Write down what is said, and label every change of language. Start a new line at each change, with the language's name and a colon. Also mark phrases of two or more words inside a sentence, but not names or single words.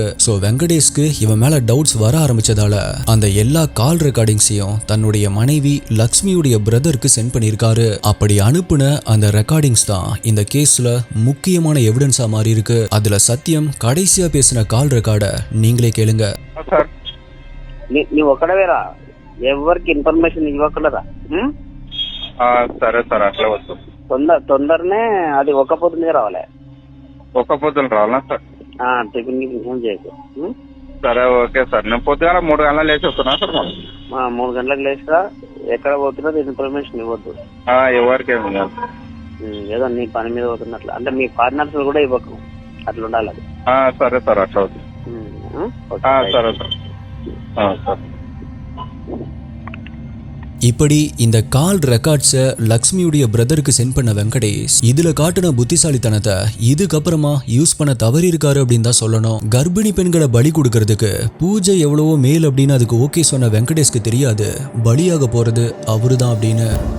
Tamil: சோ வெங்கடேஷ்க்கு இவன் மேல டவுட்ஸ் வர ஆரம்பிச்சதால அந்த எல்லா
English: call recordings
Tamil: தன்னுடைய மனைவி லக்ஷ்மியுடைய பிரதருக்கு சென்ட் பண்ணியிருக்காரு. அப்படி அனுப்புன அந்த ரெக்கார்டிங்ஸ் தான் இந்த கேஸ்ல முக்கியமான எவிடன்ஸா மாறி இருக்கு. அதுல சத்தியம் கடைசியா பேசின
English: call record
Tamil: நீங்களே கேளுங்க.
Telugu: నీవు ఒక్కడవేరా ఎవరికి ఇన్ఫర్మేషన్ ఇవ్వకూడదా? సరే సార్ అట్లా వద్దు. తొందరనే అది ఒక్క పొద్దు మీద రావాలి. ఒక్క పొద్దులు రావాలా సార్? టిఫిన్ గిఫిన్ ఏం చేయకు. సరే
English: okay sir.
Telugu: నేను పొద్దుగాల 3 గంటలకు లేచి వస్తున్నా సార్. 3 గంటలకు లేచిరా, ఎక్కడ పోతున్నా ఇన్ఫర్మేషన్ ఇవ్వద్దు. ఎవరికి ఏమి కాదు. ఏదో నీ పని మీద పోతున్నట్లు అంటే మీ పార్ట్నర్స్ కూడా ఇవ్వకు, అట్లా ఉండాలి అది. సరే సార్ అట్లా అవుతుంది. సరే సార్. సార్
Tamil: இப்படி இந்த
English: call records
Tamil: லக்ஷ்மியுடைய பிரதருக்கு சென்ட் பண்ண வெங்கடேஷ் இதுல காட்டின புத்திசாலித்தனத்தை இதுக்கப்புறமா யூஸ் பண்ண தவறி இருக்காரு அப்படின்னு தான் சொல்லணும். கர்ப்பிணி பெண்களை பலி கொடுக்கறதுக்கு பூஜை எவ்வளவோ மேல் அப்படின்னு அதுக்கு ஓகே சொன்ன வெங்கடேஷ்க்கு தெரியாது பலியாக போறது அவருதான் அப்படின்னு.